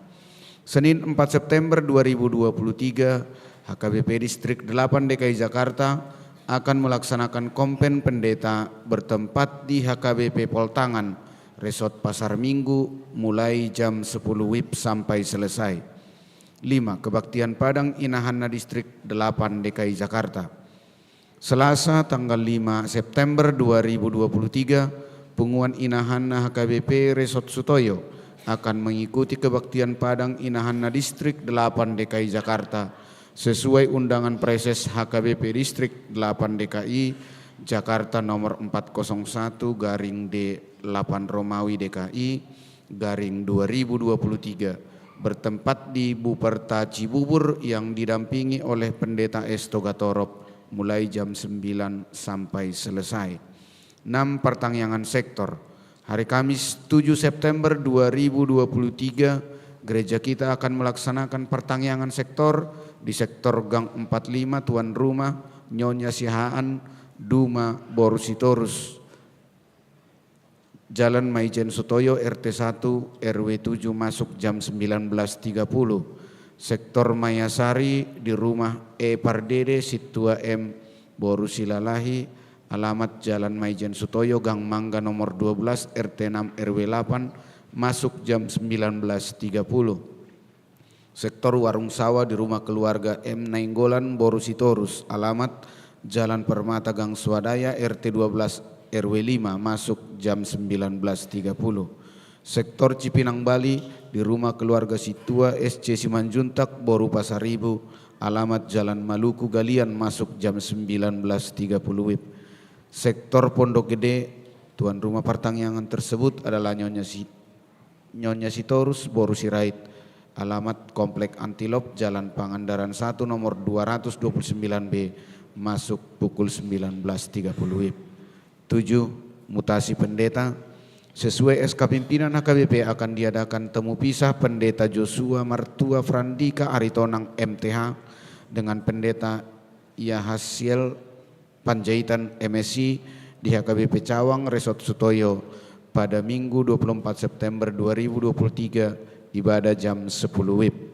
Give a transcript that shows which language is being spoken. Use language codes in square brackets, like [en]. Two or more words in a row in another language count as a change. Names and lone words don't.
[id] Senin 4 September 2023, HKBP Distrik 8 DKI Jakarta akan melaksanakan Konpen Pendeta bertempat di HKBP Poltangan, Resort Pasar Minggu mulai jam 10 WIB sampai selesai. 5. Kebaktian Padang Inahanna Distrik 8 DKI Jakarta. Selasa tanggal 5 September 2023, Punguan Inahanna HKBP Resort Sutoyo akan mengikuti kebaktian Padang Inahanna Distrik 8 DKI Jakarta sesuai undangan preses HKBP Distrik 8 DKI Jakarta nomor 401/D8 Romawi DKI /2023 bertempat di Buperta Cibubur yang didampingi oleh Pendeta Estoga Torop mulai jam 9 sampai selesai. 6. Pertangyangan sektor. Hari Kamis 7 September 2023, gereja kita akan melaksanakan pertangyangan sektor di sektor Gang 45 Tuan Rumah Nyonya Sihaan Duma Borusitorus, Jalan Maijen Sutoyo RT 1 RW 7 masuk jam 19.30. Sektor Mayasari di rumah E Pardede Situa M Borusilalahi, alamat Jalan Maijen Sutoyo Gang Mangga nomor 12 RT 6 RW 8 masuk jam 19.30. Sektor Warung Sawah di rumah keluarga M Nainggolan Borusitorus, alamat Jalan Permata Gang Swadaya RT 12 RW 5 masuk jam 19.30. Sektor Cipinang Bali di rumah keluarga Situa SC Simanjuntak Boru Pasaribu, alamat Jalan Maluku Galian masuk jam 19.30 WIB. Sektor Pondok Gede, tuan rumah pertangyangan tersebut adalah Nyonya Sitorus Boru Sirait, alamat Komplek Antilop Jalan Pangandaran 1 nomor 229B masuk pukul 19.30 WIB. 7. Mutasi pendeta. Sesuai SK pimpinan HKBP akan diadakan temu pisah Pendeta Joshua Martua Frandika Aritonang MTH dengan Pendeta Yahasiel Panjaitan MSc di HKBP Cawang Resort Sutoyo pada Minggu 24 September 2023 ibadah jam 10 WIB.